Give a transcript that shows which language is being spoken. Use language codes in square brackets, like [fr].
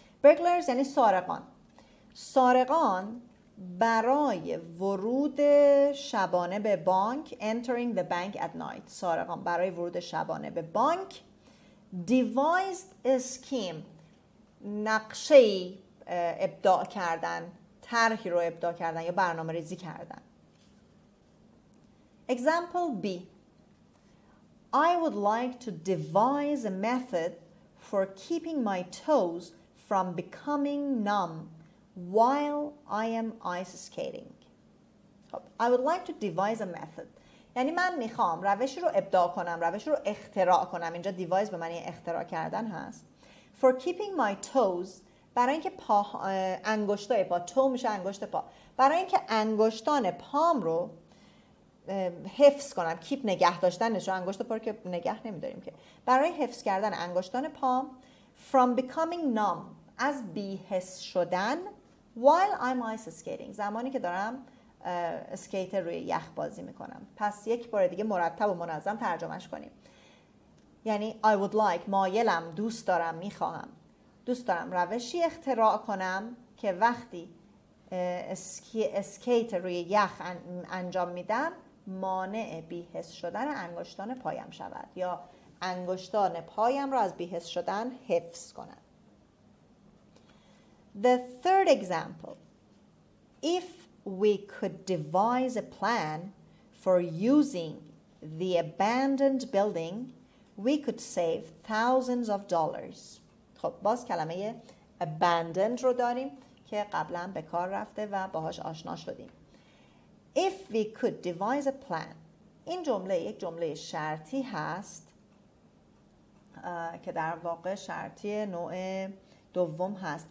[fa] burglars یعنی سارقان. سارقان برای ورود شبانه به بانک [en] entering the bank at night. [fa] سارقان برای ورود شبانه به بانک [en] devised a scheme. [fa] نقشه‌ای ابداع کردن، طرحی رو ابداع کردن یا برنامه ریزی کردن. [en] Example B. I would like to devise a method for keeping my toes from becoming numb while I am ice skating. I would like to devise a method. [fa] یعنی من میخوام روشی رو ابداع کنم، روشی رو اختراع کنم. اینجا devise به معنی اختراع کردن هست. [en] For keeping my toes [fa] برای اینکه انگشتای پا، تو میشه انگشت پا، برای اینکه انگشتان پام رو حفظ کنم. کیپ نگه داشتنش، انگشت پا رو که نگه نمیداریم که، برای حفظ کردن انگشتان پام [en] from becoming numb [fa] از بی‌حس شدن [en] while I'm ice skating [fa] زمانی که دارم اسکیت روی یخ بازی میکنم. پس یک بار دیگه مرتب و منظم ترجمهش کنیم. یعنی [en] I would like [fa] مایلم، دوست دارم، میخواهم، دوست دارم روشی اختراع کنم که وقتی اسکیت روی یخ انجام میدم مانع بی‌حس شدن انگشتان پایم شود یا انگشتان پایم را از بی‌حس شدن حفظ کنم. [en] The third example. If we could devise a plan for using the abandoned building, we could save thousands of dollars. [fa] خب باز کلمه abandoned رو داریم که قبلا به کار رفته و باهاش آشنا شدیم. [en] If we could devise a plan. [fa] این جمله یک جمله شرطی هست که در واقع شرطی نوع دوم هست.